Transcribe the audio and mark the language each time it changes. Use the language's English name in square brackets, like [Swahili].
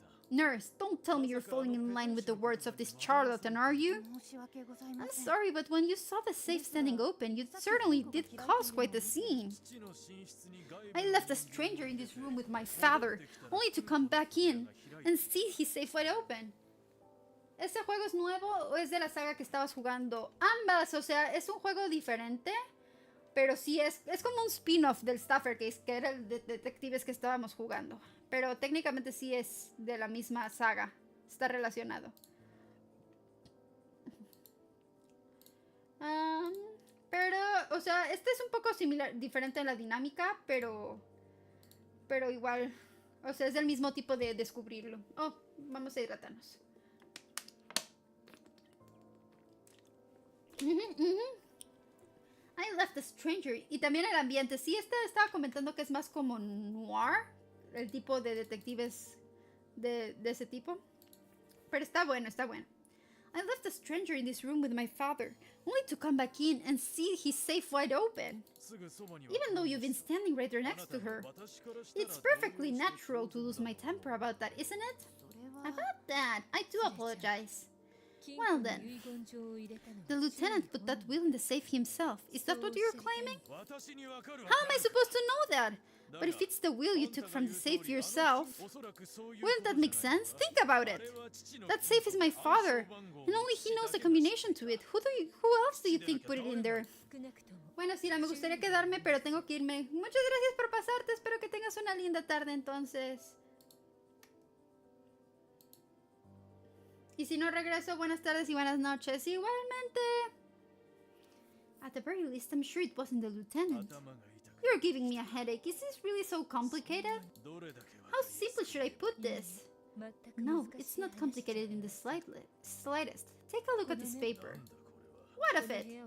[English] Nurse, don't tell me you're falling in line with the words of this charlatan, are you? I'm sorry, but when you saw the safe standing open, you certainly did cause quite the scene. I left a stranger in this room with my father, only to come back in and see his safe wide open. [Spanish] ¿Este juego es nuevo o es de la saga que estabas jugando? Ambas, o sea, es un juego diferente, pero sí es como un spin-off del Staffercase, que era el de detectives que estábamos jugando. Pero técnicamente sí es de la misma saga. Está relacionado. Pero, o sea, este es un poco similar, diferente en la dinámica, pero igual, o sea, es del mismo tipo de descubrirlo. Oh, vamos a hidratarnos. [English] I left a stranger. [Spanish] Y también el ambiente. Sí, estaba comentando que es más como noir. El tipo de detectives de ese tipo. Pero está bueno, está bueno. [English] I left a stranger in this room with my father, only to come back in and see his safe wide open. Even though you've been standing right there next to her. It's perfectly natural to lose my temper about that, isn't it? About that, I do apologize. Well then, the lieutenant put that wheel in the safe himself. Is that what you're claiming? How am I supposed to know that? But if it's the wheel you took from the safe yourself, wouldn't that make sense? Think about it. That safe is my father, and only he knows the combination to it. Who else do you think put it in there? [Spanish] Bueno, Sira, me gustaría quedarme, pero tengo que irme. Muchas gracias por pasarte. Espero que tengas una linda tarde, entonces. Y si no regreso, buenas tardes y buenas noches. Igualmente. [English] At the very least, I'm sure it wasn't the lieutenant. You're giving me a headache. Is this really so complicated? How simply should I put this? No, it's not complicated in the slightest. Take a look at this paper. What of it?